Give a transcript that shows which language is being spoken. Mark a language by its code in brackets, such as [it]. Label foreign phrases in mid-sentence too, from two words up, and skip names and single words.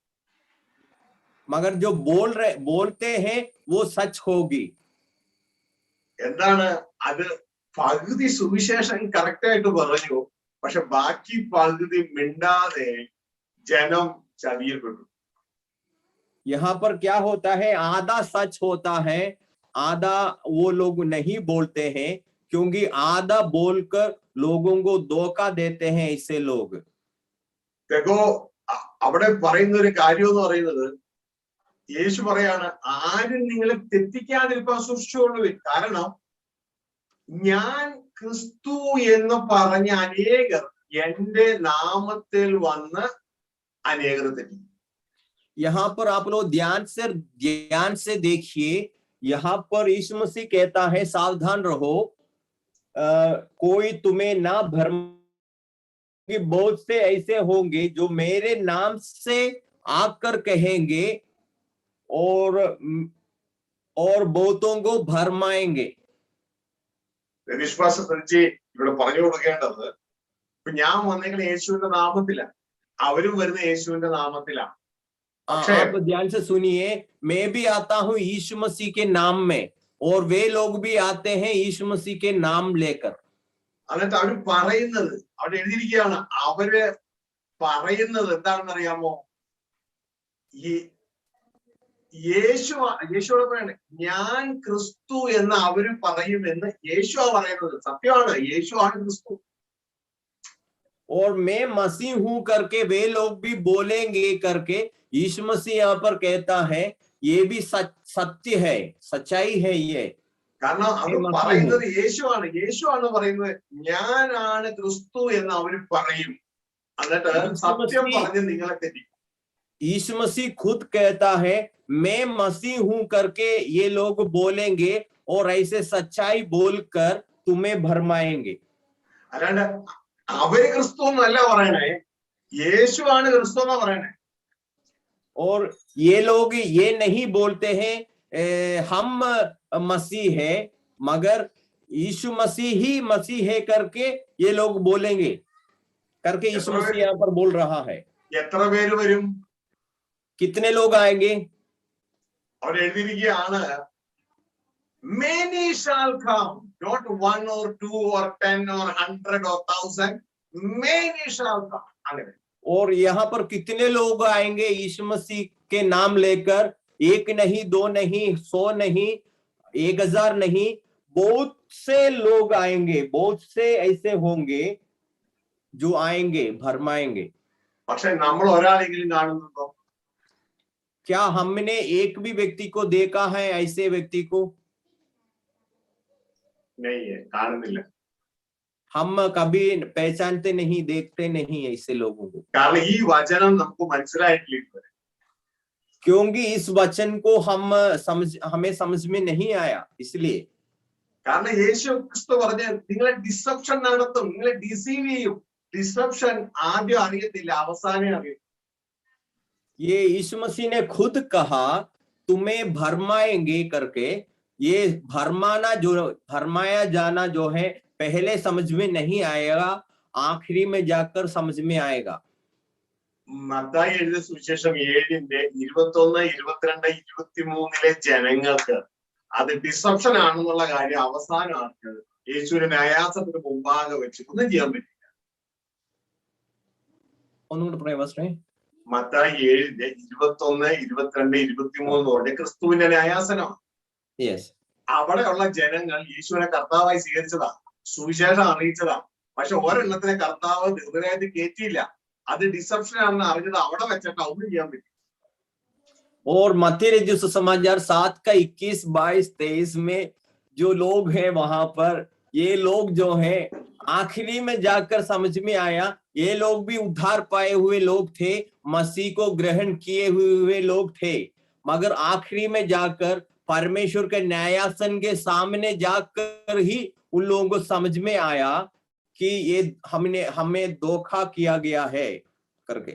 [hi] मगर जो बोलते हैं वो सच होगी। [ml] എന്താണ് അത്? പകുതി സുവിശേഷം കറക്റ്റ് ആയിട്ട് പറഞ്ഞു, പക്ഷെ ബാക്കി പകുതി മിണ്ടാതെ ജനം ചതിയപ്പെട്ടു. [hi] यहाँ पर क्या होता है, आधा सच होता है, आधा वो लोग नहीं बोलते हैं, क्योंकि आधा बोलकर लोगों को धोखा देते हैं ऐसे लोग। [ml] देखो അവിടെ പറയുന്ന ഒരു കാര്യം എന്ന് പറയുന്നത്, യേശു പറയാണ്, ആരും നിങ്ങളെ തെറ്റിക്കാതിരിക്കാൻ സൂക്ഷിച്ചുകൊള്ളുവിൻ, കാരണം ഞാൻ ക്രിസ്തു എന്ന് പറഞ്ഞ അനേകർ എന്റെ നാമത്തിൽ വന്ന് അനേകർ തെറ്റി. [hi] यहाँ पर आप लोग ध्यान से देखिए, यहाँ पर यीशु मसीह कहता है सावधान रहो, कोई तुम्हें ना भरमाए, बहुत से ऐसे होंगे जो मेरे नाम से आकर कहेंगे और बहुतों को भरमाएंगे। [ml] വിശ്വാസത്തെക്കുറിച്ച് ഇവിടെ പറഞ്ഞു കൊടുക്കേണ്ടത്, ഇപ്പൊ ഞാൻ വന്നെങ്കിൽ യേശുവിന്റെ നാമത്തിലാണ്, അവരും വരുന്ന യേശുവിന്റെ നാമത്തിലാണ്. [hi] आप ध्यान से सुनिए, मैं भी आता हूं यीशु मसीह के नाम में, और वे लोग भी आते हैं यीशु मसीह के नाम लेकर। [ml] എന്നിട്ട് അവര് പറയുന്നത്, അവിടെ എഴുതിയിരിക്കുകയാണ്, അവര് പറയുന്നത് എന്താണെന്ന് അറിയാമോ? യേശുവോട് പറയാണ്, ഞാൻ ക്രിസ്തു എന്ന് അവര് പറയുമെന്ന് യേശുവാ പറയുന്നത്. സത്യമാണ്, യേശു ആണ് ക്രിസ്തു. [hi] और मैं मसीह हूं करके वे लोग भी बोलेंगे करके यीशु मसीह यहाँ पर कहता है, ये भी सत्य है, सच्चाई है ये। [ml] കാരണം അവർ പറയുന്നത് യേശുവാണ് പറയുന്നത്, ഞാനാണ് ക്രിസ്തു എന്ന് അവര് പറയും, എന്നിട്ട് സത്യം പറഞ്ഞ് നിങ്ങളെ തെറ്റി. [hi] यीशु मसीह खुद कहता है, मैं मसीह हूं करके ये लोग बोलेंगे और ऐसे सच्चाई बोलकर तुम्हें भरमाएंगे। [ml] അല്ലാണ്ട് അവര് ക്രിസ്തു എന്നല്ല പറയണേ, യേശുവാണ് ക്രിസ്തു എന്നാ പറയണേ. [hi] और ये लोग ये नहीं बोलते हैं हम मसीह है, मगर यीशु मसीह ही मसीह है करके ये लोग बोलेंगे, करके यीशु मसीह यहाँ पर बोल रहा है. [ml] എത്ര പേര് വരും? [hi] कितने लोग आएंगे? [ml] അവർ എഴുതിയിരിക്കുകയാണ്, [en] many shall come, not 1 or 2 or 10 or 100 or 1000, many shall come. [ml] അങ്ങനെ. [hi] और यहाँ पर कितने लोग आएंगे यीशु मसीह के नाम लेकर? 1 नहीं, 2 नहीं, 100 नहीं, 1000 नहीं, बहुत से लोग आएंगे, बहुत से ऐसे होंगे जो आएंगे, भरमाएंगे. [ml] പക്ഷെ നമ്മൾ ഒരാളെങ്കിലും കാണുന്നുണ്ടോ? [hi] क्या हमने एक भी व्यक्ति को देखा है ऐसे व्यक्ति को? नहीं है, കാണുന്നില്ല. हम कभी पहचानते नहीं, देखते नहीं ऐसे लोगों को. [ml] കാരണം ഈ വചനം നമുക്ക് മനസ്സിലായിട്ടില്ല ഇതുവരെ. [hi] क्योंकि इस वचन को हमें समझ में नहीं आया, इसलिए. [ml] കാരണം യേശു ക്രിസ്തു പറഞ്ഞ നിങ്ങളെ ഡിസെപ്ഷൻ നടത്തും, നിങ്ങളെ ഡിസീവ് ചെയ്യും. ഡിസെപ്ഷൻ ആദ്യം അറിയത്തില്ല, അവസാനം അറിയും. [hi] ये यीशु मसीह ने खुद कहा तुम्हें भरमाएंगे करके. ये भरमाया जाना जो है पहले समझ में नहीं आएगा, आखिरी में जाकर समझ में आएगा. [ml] മത്തായി എഴുതിയ സുവിശേഷം 7-ന്റെ 21, 22, 23 ജനങ്ങൾക്ക് അത് ഡിസെപ്ഷൻ ആണെന്നുള്ള കാര്യം അവസാനമാണ് യേശുവിനെ ന്യായാസനത്തിന് മുമ്പാകെ വെച്ച് ഒന്നും ചെയ്യാൻ പറ്റില്ല. ഒന്നുകൂടെ പറയാം പാസ്റ്ററെ. മത്തായി 7-ന്റെ 21, 22, 23 ക്രിസ്തുവിന്റെ ന്യായാസനമാണ്. അവിടെയുള്ള ജനങ്ങൾ യേശുവിനെ കർത്താവായി സ്വീകരിച്ചതാ, സുവിശേഷം അറിയിച്ചതാ. പക്ഷെ ഒരെണ്ണത്തിനെ കർത്താവ് ഹൃദയത്തിൽ കയറ്റിയില്ല. അത് ഡിസെപ്ഷൻ ആണെന്ന് അറിഞ്ഞത് അവിടെ വെച്ചിട്ട് ഒന്നും ചെയ്യാൻ പറ്റില്ല. [hi] और मत्ती रचित सुसमाचार 7 का 21, 22, 23 में जो लोग हैं वहां पर, ये लोग जो हैं आखिरी में जाकर समझ में आया, ये लोग भी उद्धार पाए हुए लोग थे, मसीह को ग्रहण किए हुए लोग थे, मगर आखिरी में जाकर परमेश्वर के न्यायासन के सामने जाकर ही उन लोगों को समझ में आया कि ये हमें धोखा किया गया है करके.